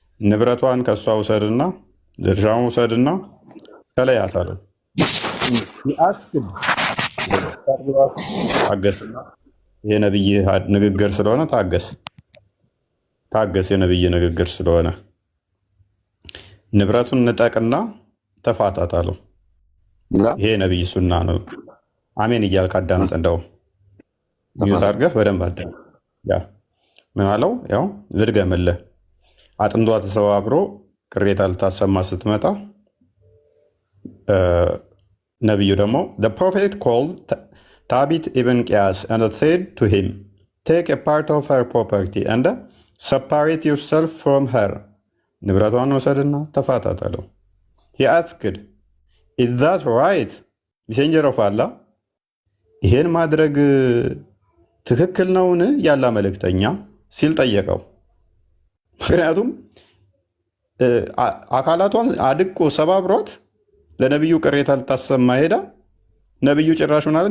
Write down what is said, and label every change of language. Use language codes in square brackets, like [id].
[am] ንብረቷን ከእሷ ውሰድና ድርሻውን ውሰድና ተለያት አለው። ታገስና የነብይ ንግግር ስለሆነ ታገስ የነብይ ንግግር ስለሆነ ንብረቱን ንጠቅና ተፋታት አለው። ይሄ ነብይ ሱና ነው። አሜን እያልክ አዳምጥ። እንደው ሚዩት አድርገህ በደንብ አዳምጥ። ያ ምን አለው? ያው ልድገምልህ። አጥንቷ ተሰባብሮ ቅሬታ ልታሰማ ስትመጣ ነብዩ ደግሞ [en] the prophet called Thabit ibn Qiyas and said to him, take a part of her property and separate yourself from her. [am] ንብረቷን ወሰድና ተፋታት አለው። [en] he asked, is that right, messenger of Allah? [am] ይሄን ማድረግ ትክክል ነውን ያላ መልእክተኛ ሲል ጠየቀው። ምክንያቱም አካላቷን አድቆ ሰባብሯት ለነብዩ ቅሬታ ልታሰማ ሄዳ ነብዩ ጭራሽ ምን አለ?